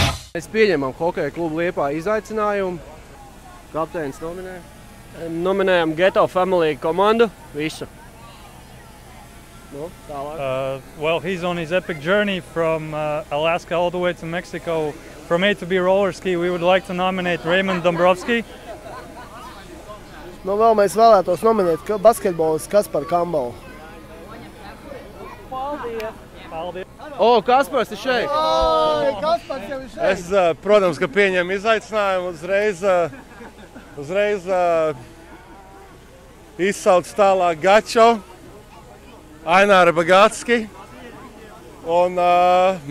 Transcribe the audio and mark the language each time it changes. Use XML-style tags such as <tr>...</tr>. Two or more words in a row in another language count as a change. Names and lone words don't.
<lv>Mēs pieņemam hokeja klubu Liepāja izaicinājumu. Kapteinis nominē. Nominējam Geto Family komandu. Visu. Nu, tālāk.</lv> <en>Well, he's on his epic journey from Alaska all the way to Mexico. From A to B roller ski, we would like to nominate Raymond Dombrovski.</en> <lv>Nu, vēl mēs vēlētos nominēt basketbolistu Kasparu Kambalu. Paldies! O, Kaspars ir šeit! Oi, Kaspars jau ir šeit! Es, protams, ka pieņemu izaicinājumu uzreiz izsaucu tālāk Gačo, Aināra Bagātski un Mārtiņu Bondaru.</lv>